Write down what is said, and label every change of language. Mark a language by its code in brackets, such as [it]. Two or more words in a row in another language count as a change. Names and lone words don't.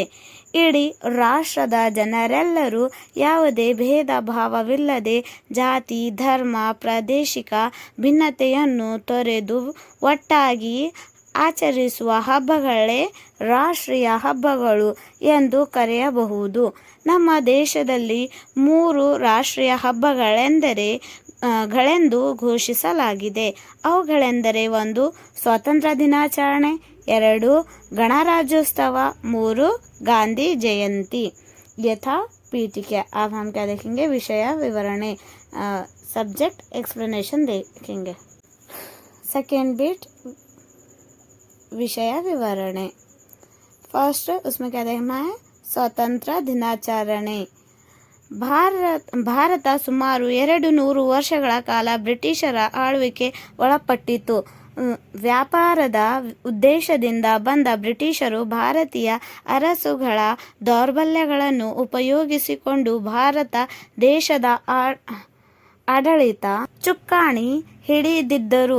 [kn] ಇಡೀ ರಾಷ್ಟ್ರದ ಜನರೆಲ್ಲರೂ ಯಾವುದೇ ಭೇದ ಭಾವವಿಲ್ಲದೆ ಜಾತಿ, ಧರ್ಮ, ಪ್ರಾದೇಶಿಕ ಭಿನ್ನತೆಯನ್ನು ತೊರೆದು ಒಟ್ಟಾಗಿ ಆಚರಿಸುವ ಹಬ್ಬಗಳೇ ರಾಷ್ಟ್ರೀಯ ಹಬ್ಬಗಳು ಎಂದು ಕರೆಯಬಹುದು. ನಮ್ಮ ದೇಶದಲ್ಲಿ 3 ರಾಷ್ಟ್ರೀಯ ಹಬ್ಬಗಳೆಂದರೆ ಗಳೆಂದು ಘೋಷಿಸಲಾಗಿದೆ. ಅವುಗಳೆಂದರೆ 1 ಸ್ವಾತಂತ್ರ್ಯ ದಿನಾಚರಣೆ, 2 ಗಣರಾಜ್ಯೋತ್ಸವ, 3 ಗಾಂಧಿ ಜಯಂತಿ। [hi] ये था पीटीके। अब हम क्या देखेंगे? [kn] ವಿಷಯ ವಿವರಣಿ, [en] subject explanation [hi] देखेंगे। [en] second beat [kn] ವಿಷಯ ವಿವರಣಿ। [hi] फर्स्ट उसमें क्या देखना है? [kn] ಸ್ವಾತಂತ್ರ್ಯ ದಿನಾಚರಣೆ। ಭಾರತ ಸುಮಾರು 200 ವರ್ಷಗಳ ಕಾಲ ಬ್ರಿಟಿಷರ ಆಳ್ವಿಕೆ ಒಳಪಟ್ಟಿತ್ತು. ವ್ಯಾಪಾರದ ಉದ್ದೇಶದಿಂದ ಬಂದ ಬ್ರಿಟಿಷರು ಭಾರತೀಯ ಅರಸುಗಳ ದೌರ್ಬಲ್ಯಗಳನ್ನು ಉಪಯೋಗಿಸಿಕೊಂಡು ಭಾರತ ದೇಶದ ಆಡಳಿತ ಚುಕ್ಕಾಣಿ ಹಿಡಿದಿದ್ದರು.